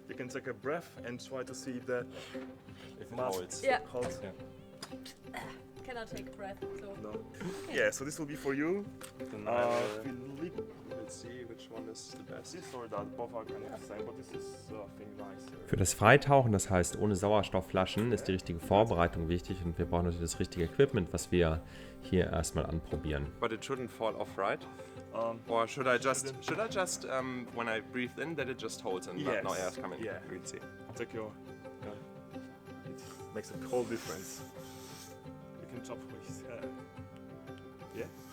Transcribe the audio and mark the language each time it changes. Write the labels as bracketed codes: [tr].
[en] You can take a breath and try to see if the If mask holds. Yeah. holds. Yeah. Cannot take a breath, so. No. Yeah. So this will be for you. Then Philippe. let's see which one is the best. This or that, both are kind of the same, but this is I think nicer. [de] Für das Freitauchen, das heißt ohne Sauerstoffflaschen, ist die richtige Vorbereitung wichtig und wir brauchen natürlich das richtige Equipment, was wir hier erstmal anprobieren. [en] But it shouldn't fall off, right? Or should I just when I breathe in, that it just holds and Yes. no air is coming? Yeah. We'll see. Take your. It makes a whole difference. You can chop with. Yeah.